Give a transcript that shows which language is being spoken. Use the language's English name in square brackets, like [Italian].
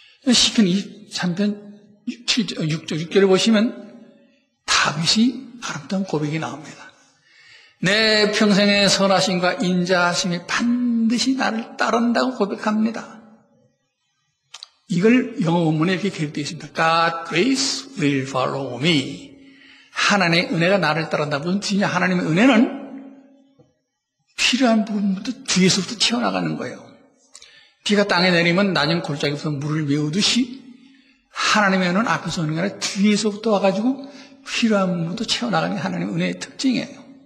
[Korean] 시편 3편 6절을 보시면 다윗이 아름다운 고백이 나옵니다. 내 평생의 선하심과 인자하심이 반드시 나를 따른다고 고백합니다. 이걸 영어 원문에 이렇게 기록되어 있습니다. [English] God grace will follow me. [Korean] 하나님의 은혜가 나를 따른다. 무슨 뜻이냐? 하나님의 은혜는 필요한 부분부터 뒤에서부터 튀어나가는 거예요. 비가 땅에 내리면 낮은 골짜기부터 물을 메우듯이 하나님의 은혜는 앞에서 오는 게 아니라 뒤에서부터 와가지고 필요한 부분부터 채워나가는 게 하나님의 은혜의 특징이에요.